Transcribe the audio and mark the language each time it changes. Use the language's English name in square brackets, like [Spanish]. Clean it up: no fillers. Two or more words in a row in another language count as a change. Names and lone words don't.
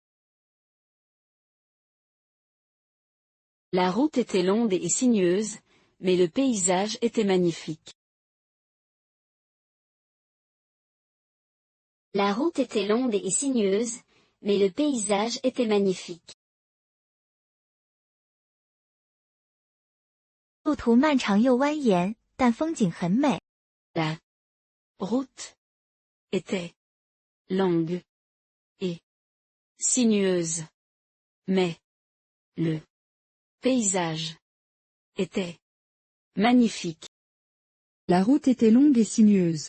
[French] La route était longue et sinueuse, mais le paysage était magnifique. La route était longue et sinueuse, mais le paysage était magnifique. [Chinese] 路途漫长又蜿蜒，但风景很美。 [French] La route était longue et sinueuse, mais le paysage était magnifique. La route était longue et sinueuse.